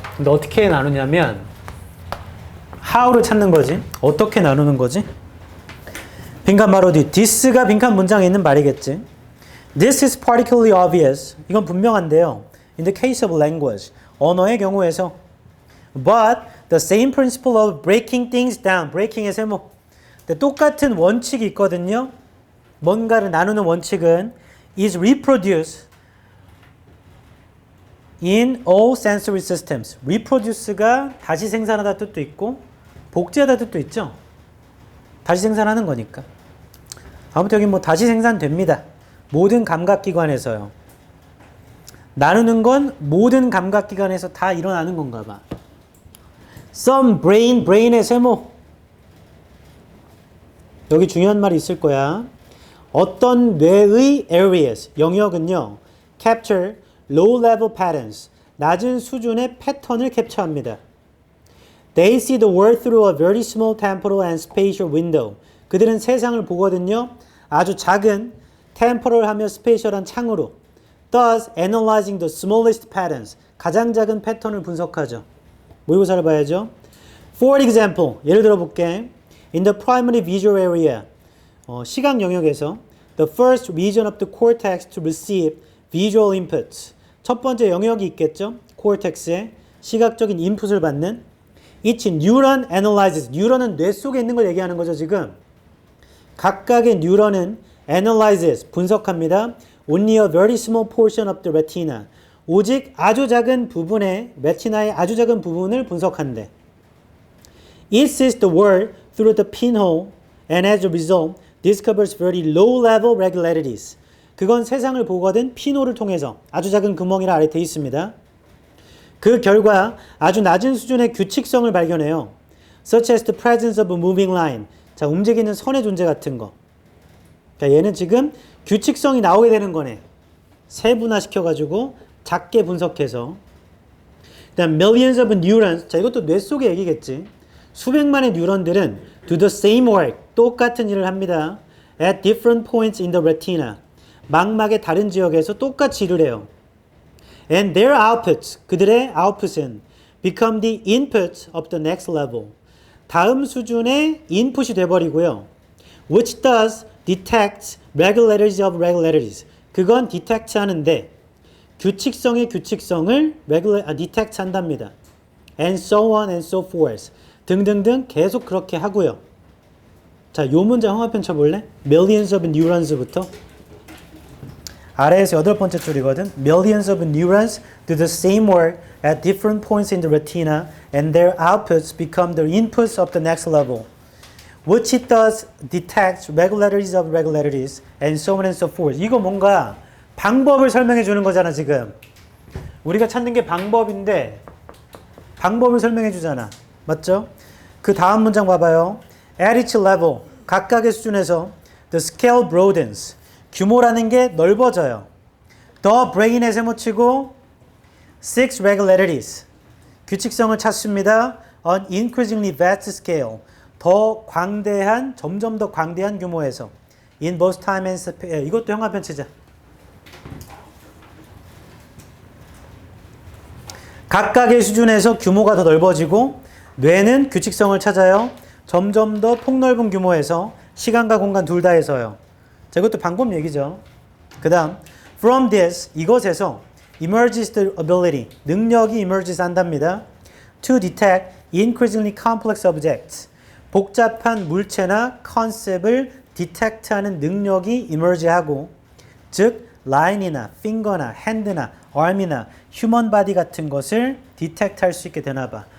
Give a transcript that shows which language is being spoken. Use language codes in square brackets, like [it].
[ko] 근데 어떻게 나누냐면 how를 찾는 거지. 어떻게 나누는 거지? 빈칸 바로 뒤. this가 빈칸 문장에 있는 말이겠지. [en] This is particularly obvious. [ko] 이건 분명한데요. [en] In the case of language. [ko] 언어의 경우에서. [en] But the same principle of breaking things down. [ko] breaking의 세모. 똑같은 원칙이 있거든요. 뭔가를 나누는 원칙은 [en] is reproduced in all sensory systems. [ko] reproduce가 다시 생산하다 뜻도 있고 복제하다 뜻도 있죠. 다시 생산하는 거니까. 아무튼 여기 뭐 다시 생산됩니다. 모든 감각기관에서요. 나누는 건 모든 감각기관에서 다 일어나는 건가 봐. [en] some brain의 세모. [ko] 여기 중요한 말이 있을 거야. 어떤 뇌의 areas, 영역은요, [en] capture low-level patterns, [ko] 낮은 수준의 패턴을 캡처합니다. [en] They see the world through a very small temporal and spatial window. [ko] 그들은 세상을 보거든요. 아주 작은 temporal하며 spatial한 창으로. [en] Thus, analyzing the smallest patterns. [ko] 가장 작은 패턴을 분석하죠. 모의고사를 봐야죠. [en] For example, [ko] 예를 들어 볼게. [en] In the primary visual area, [ko] 시각 영역에서 [en] the first region of the cortex to receive visual inputs. [ko] 첫 번째 영역이 있겠죠. cortex에 시각적인 인풋을 받는 [en] each neuron analyzes. [ko] 뉴런은 뇌 속에 있는 걸 얘기하는 거죠, 지금. 각각의 뉴런은 analyzes, 분석합니다. [en] Only a very small portion of the retina. [ko] 오직 아주 작은 부분의 레티나의 아주 작은 부분을 분석한대. [en] It sees the world through the pinhole and as a result discovers very low-level regularities. [ko] 그건 세상을 보거든 피노를 통해서 아주 작은 구멍이라 아래 돼 있습니다. 그 결과 아주 낮은 수준의 규칙성을 발견해요. [en] Such as the presence of a moving line. [ko] 자, 움직이는 선의 존재 같은 거. 그러니까 얘는 지금 규칙성이 나오게 되는 거네. 세분화시켜가지고 작게 분석해서. 그다음 [en] millions of neurons. [ko] 자, 이것도 뇌 속의 얘기겠지. 수백만의 뉴런들은 [en] do the same work. [ko] 똑같은 일을 합니다. [en] At different points in the retina. [ko] 망막의 다른 지역에서 똑같이 일을 해요. [en] And their outputs, [ko] 그들의 output은 [en] become the inputs of the next level. [ko] 다음 수준의 인풋이 돼버리고요. [en] Which does detect regularities of regularities. [ko] 그건 detect 하는데 규칙성의 규칙성을 detect 한답니다. [en] And so on and so forth. [ko] 등등등 계속 그렇게 하고요. 자, 요 문제 홍합편 쳐볼래? [en] Millions of neurons부터. [ko] 아래에서 8번째 줄이거든. [en] Millions of neurons do the same work at different points in the retina and their outputs become the inputs of the next level. Which it does detect regularities of regularities and so on and so forth. [ko] 이거 뭔가 방법을 설명해 주는 거잖아, 지금. 우리가 찾는 게 방법인데 방법을 설명해 주잖아. 맞죠? 그 다음 문장 봐봐요. [en] At each level, [ko] 각각의 수준에서 [en] the scale broadens. [ko] 규모라는 게 넓어져요. [en] The brain에 세모치고 six regularities. [ko] 규칙성을 찾습니다. [en] On increasingly vast scale. [ko] 더 광대한, 점점 더 광대한 규모에서. [en] In both time and space. [ko] 이것도 형아편 치자. 각각의 수준에서 규모가 더 넓어지고 뇌는 규칙성을 찾아요. 점점 더 폭넓은 규모에서 시간과 공간 둘 다에서요. 자, 이것도 방법 얘기죠. 그 다음 [en] from this, [ko] 이것에서 [en] emerges the ability, [ko] 능력이 [en] emerges 한답니다. To detect increasingly complex objects, [ko] 복잡한 물체나 컨셉을 detect하는 능력이 emerge하고, 즉 line이나 finger나 hand나 arm이나 human body 같은 것을 detect할 수 있게 되나 봐.